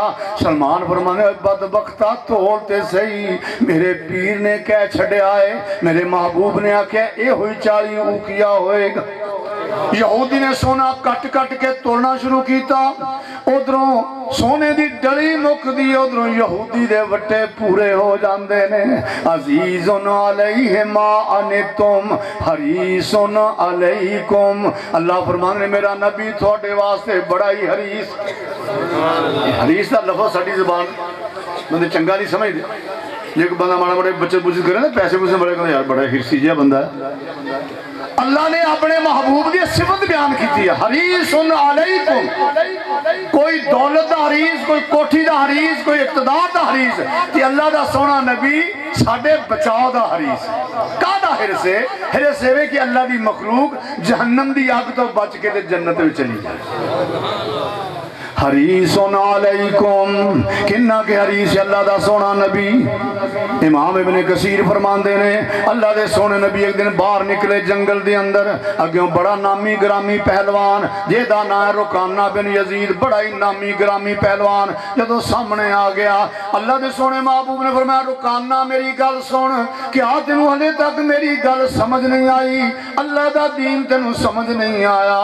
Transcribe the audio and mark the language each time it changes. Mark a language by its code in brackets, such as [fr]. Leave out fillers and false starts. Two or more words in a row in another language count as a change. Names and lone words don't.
[pa] سلمان فرمانے بدبختا تولتے صحیح، میرے پیر نے کہہ چھڈیا ہے، میرے محبوب نے آکھیا یہ ہوئی 40 اوقیہ ہوئے گا. یہودی نے سونا کٹ کٹ کے توڑنا شروع کیا، ادھروں سونے کی ڈلی مکدی، ادھروں یہودی دے وٹے پورے ہو جاتے نے. [ar] عزيز عليه ما عنتم حريص عليكم, [pa] اللہ فرمانے میرا نبی تھوڑے واسطے بڑا ہی حریص، حریص کا لفظ ساڈی زبان بندے چنگا نہیں سمجھتے، جے کوئی بندہ ماڑا ماڑا بچت بُچت کرے نا، پیسے پوسے بڑے کہتے یار بڑا حرصی جیہا بندہ ہے. [ur] اللہ نے اپنے محبوب کی صفت بیان کی ہے, [ar] حريص عليكم, [ur] کوئی دولت کا حریص، کوئی کوٹھی کا حریص، کوئی اقتدار کا حریص، تے اللہ کا سوہنا نبی ساڈے بچاؤ کا حریص. [pa] کاہدا حرص ہے? [ur] حرص ہے کہ اللہ کی مخلوق جہنم کی اگ تو بچ کے تے جنت میں چلی جائے. [ar] حريص عليكم, [pa] کنا کے حریص اللہ دا سوہنا نبی. امام ابن کثیر فرماندے نے اللہ دے سوہنے نبی ایک دن باہر نکلے جنگل دے اندر، اگیوں بڑا نامی گرامی پہلوان جیدا نام ہے رکانہ بن یزید، بڑا ہی نامی گرامی پہلوان جدوں سامنے آ گیا، اللہ دے سوہنے محبوب نے فرمایا رکانہ میری گل سن، کیا تینوں ہلے تک میری گل سمجھ نہیں آئی، اللہ دا دین تینوں سمجھ نہیں آیا.